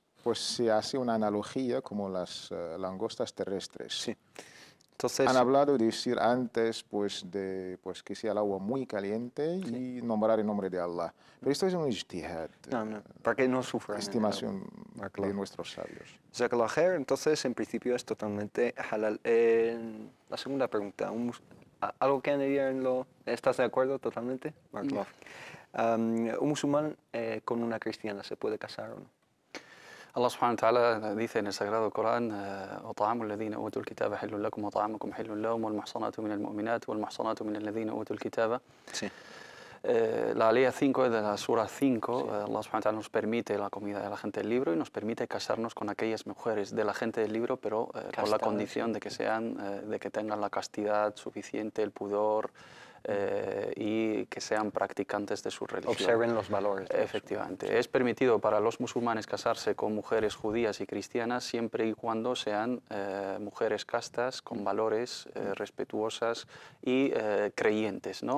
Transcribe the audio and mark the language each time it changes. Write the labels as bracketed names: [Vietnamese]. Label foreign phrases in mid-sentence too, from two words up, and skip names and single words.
[Spanish] Pues se hace una analogía como las langostas terrestres. Sí. Entonces, han hablado de decir antes pues que sea el agua muy caliente y nombrar el nombre de Allah. Pero esto es un ijtihad. No, para que no sufran. Estimación de nuestros sabios. [Arabic] جزاك الله خير, [Spanish] entonces en principio es totalmente halal. La segunda pregunta, ¿algo que añadir en ¿estás de acuerdo totalmente? ¿Un musulmán con una cristiana se puede casar o no? [Arabic] الله سبحانه وتعالى [Spanish] dice en el Sagrado Corán: [Arabic] وَطَعَامُ الَّذِينَ أُوتُوا الْكِتَابَ حِلٌّ لَكُمْ وَطَعَامُكُمْ حِلٌّ لَهُمْ وَالْمُحْصَنَاتُ مِنَ الْمُؤْمِنَاتِ وَالْمُحْصَنَاتُ مِنَ الَّذِينَ أُوتُوا الْكِتَابَ. [Spanish] Sí. La alea 5 de la Sura 5, sí. [Arabic] الله سبحانه وتعالى [Spanish] nos permite la comida de la gente del libro y nos permite casarnos con aquellas mujeres de la gente del libro, pero con la condición de que de que tengan la castidad suficiente, el pudor, y que sean practicantes de su religión. Observen los valores. Efectivamente. Es permitido para los musulmanes casarse con mujeres judías y cristianas siempre y cuando sean mujeres castas, con valores, respetuosas y creyentes, ¿no?